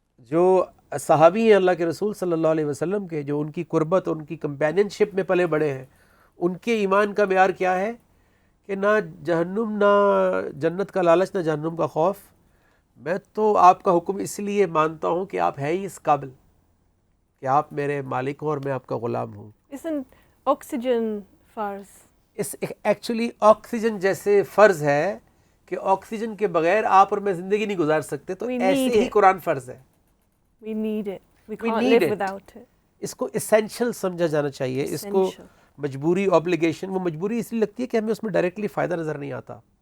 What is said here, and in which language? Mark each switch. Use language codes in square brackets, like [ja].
[ur] جو صحابی ہیں اللہ کے رسول صلی اللہ علیہ وسلم کے، جو ان کی قربت، ان کی کمپینین شپ میں پلے بڑے ہیں، ان کے ایمان کا معیار کیا ہے کہ نہ جہنم، نہ جنت کا لالچ، نہ جہنم کا خوف. میں تو آپ کا حکم اس لیے مانتا ہوں کہ آپ ہے ہی اس قابل کہ آپ میرے مالک ہوں اور میں آپ کا غلام ہوں. [en] Isn't oxygen فرض؟ [ur] اس ایکچولی آکسیجن جیسے فرض ہے کہ آکسیجن کے بغیر آپ اور میں زندگی نہیں گزار سکتے، تو ایسے ہی قرآن فرض ہے. [en] We need it. We can't live without it. [ur] اس کو اسینشل سمجھا جانا چاہیے. اس کو مجبوری، obligation، وہ مجبوری اس لیے لگتی ہے کہ ہمیں اس میں ڈائریکٹلی فائدہ نظر نہیں آتا.